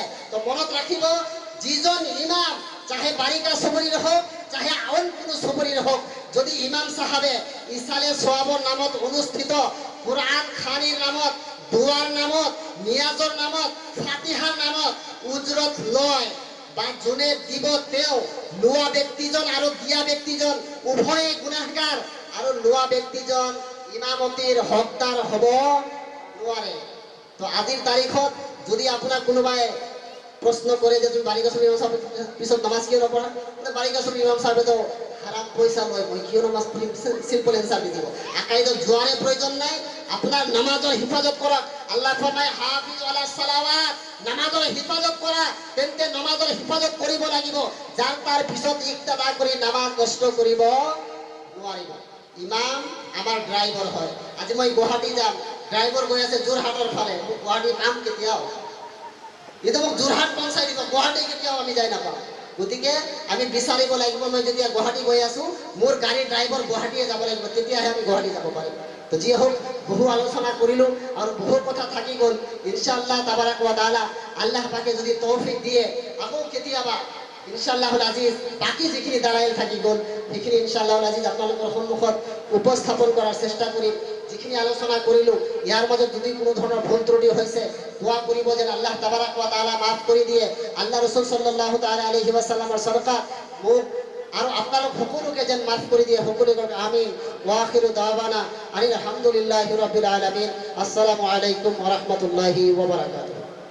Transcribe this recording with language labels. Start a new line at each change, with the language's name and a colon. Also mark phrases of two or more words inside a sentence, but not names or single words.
Assamese: তো মনত ৰাখিব, যিজন ইমাম, চাহে বাৰিকা চুবুৰীৰ হওক, চাহে আন কোনো চুবুৰীৰ হওক, যদি ইমাম সাহাবে ইসালে সোৱাবৰ নামত অনুষ্ঠিত কোরআন খানিৰ নামত, দোয়াৰ নামত, নিয়াজৰ নামত, ফাতিহাৰ নামত উজৰত লয়, বা যোনে দিব তেওঁ লোৱা ব্যক্তিজন আৰু দিয়া ব্যক্তিজন উভয়ে গুনাহগাৰ, আৰু লোৱা ব্যক্তিজন ইমামতিৰ হকদাৰ হ'ব নোৱাৰে। তো আজিৰ তাৰিখত যদি আপোনাক কোনোবাই প্রশ্ন করে যে তুমি বারিকা চুবুৰী ইমাম সাহেবের পিছত নামাজ কিয় নপঢ়া? বারিকা চুবুৰী ইমাম সাহেবে তো হারাম পয়সা লয়, মই কিয় নামাজ পঢ়িম?
English: simple answer
Assamese: দি দিব। আকাইদত যোৱাৰে প্ৰয়োজন নাই, আপোনাৰ নামাজৰ হিফাজত কৰক। আল্লাহ ফরমায়
Arabic: حافظوا على الصلوات,
Assamese: নামাজৰ হিফাজত কৰা। তেন্তে নামাজৰ হিফাজত কৰিব লাগিব, যাৰ তাৰ পিছত ইক্তাদা কৰি নামাজ নষ্ট কৰিব নোৱাৰিব। ইমাম আমাৰ ড্ৰাইভাৰ হয়। আজি মই গুৱাহাটী যাম, ড্ৰাইভাৰ গৈ আছে যোৰহাটৰ ফালে, মোক গুৱাহাটী নাম কেতিয়াও এতিয়া মোক যোৰহাট পঞ্চাই দিব, গুৱাহাটী কেতিয়াও আমি যাই নাপাওঁ। গতিকে আমি বিচাৰিব লাগিব, মই যেতিয়া গুৱাহাটী গৈ আছো মোৰ গাড়ীৰ ড্ৰাইভাৰ গুৱাহাটীয়ে যাব লাগিব, তেতিয়াহে আমি গুৱাহাটী যাব পাৰিম। তো যি হওক, বহু আলোচনা কৰিলো আৰু বহু কথা থাকি গ'ল।
Arabic: إن شاء الله تبارك وتعالى
Assamese: আল্লাহ পাকে যদি তৌফিক দিয়ে আকৌ কেতিয়াবা
Arabic: إن شاء الله العزيز
Assamese: বাকি যিখিনি দালাইল থাকি গ'ল সেইখিনি
Arabic: إن شاء الله العزيز
Assamese: আপোনালোকৰ সন্মুখত উপস্থাপন কৰাৰ চেষ্টা কৰিম। যিখিনি আলোচনা কৰিলো ইয়াৰ মাজত যদি কোনো ধৰণৰ ভুল ত্ৰুটি হৈছে দোয়া কৰিব যেন
Arabic: الله تبارك وتعالى
Assamese: মাফ কৰি দিয়ে। আল্লাহ রাসূল
Arabic: صلى الله تعالى عليه وسلم
Assamese: সদকা মোক আৰু আপোনালোক সকলোকে যেন মাফ কৰি দিয়ে। সকলোকে আমিন।
Arabic: وآخر دعوانا الحمد لله رب العالمين السلام عليكم ورحمة الله وبركاته.